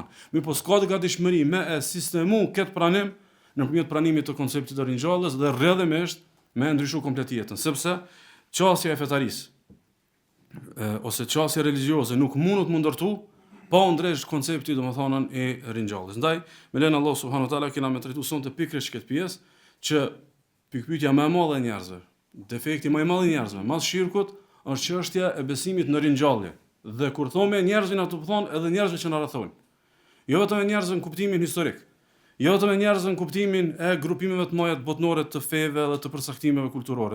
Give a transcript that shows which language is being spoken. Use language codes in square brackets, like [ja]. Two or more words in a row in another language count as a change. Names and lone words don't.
[sq] Mirë, po s'ka gatishmëri me e sistemu këtë pranim nëpërmjet pranimit të konceptit të ringjalljes dhe rrjedhimisht me ndryshu komplet jetën, sepse qasja e fetarisë ose qasja religioze nuk mundet më ndërtu pa ndresh koncepti domethënë e ringjalljes. Ndaj, me lenin Allah [ar] سبحانه وتعالى [sq] kena me trajtuar sonte pikërisht këtë pjesë që pikpyetja më e madhe e njerëzve, defekti më i madh i njerëzve, mas shirkut është çështja e besimit në ringjallje. Dhe kur thonë njerëzin ato thon edhe njerëzve që na rrethojnë. Jo vetëm njerëzve në kuptimin historik, jo vetëm njerëzve në kuptimin e grupimeve të mëdha botnore të feve dhe të përcaktimeve kulturore.